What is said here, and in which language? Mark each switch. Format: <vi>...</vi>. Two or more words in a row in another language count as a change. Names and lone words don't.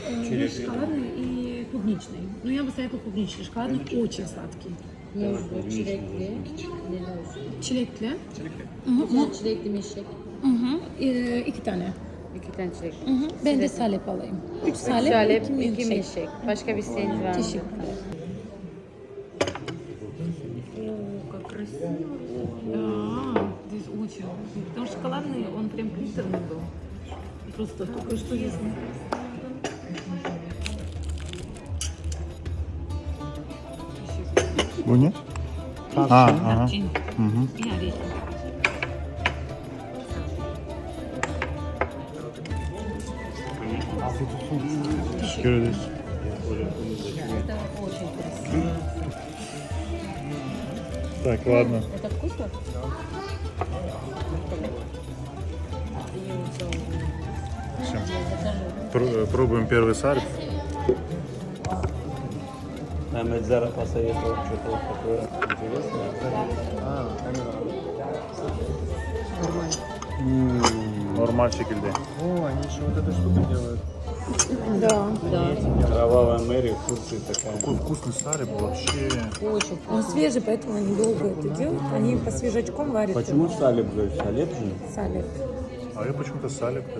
<ru>есть шоколадный и клубничный. Ну, я бы советовала клубничный. Шоколадный очень сладкий.</ru> <tr>Çilekli. Çilekli. Güzel çilekli mişek. İki tane. 2 tane çilek. Ben de salep alayım. 3 salep, Salep, 2 2 milkshake. mişek. Başka bir isteğiniz var mı? Teşekkürler.</tr> <ru>О, как красиво. Да, здесь очень вкусно. Потому что шоколадный, он прям приторный был. Просто только что если.</ru> <tr>Bu ne? Aha. Tarçın. Hı. Ya reçel. Teşekkür ederiz.</tr> <ru>Это очень красиво. Так, ладно. Это вкусно? Всё. Пробуем первый сальп. Мehmet Zara посоветовал что-то вот такое интересное.</ru> <tr>Normal şekilde.</tr> <ru>О, они еще вот эту штуку делают. Кровавая Мэри в Турции такая. Какой вкусный сальп вообще. Очень Он свежий, поэтому они долго это делают. Они по свежачком варят. Почему салеб говоришь? Салеб же? Салят. А я почему-то сальп говорю.</ru>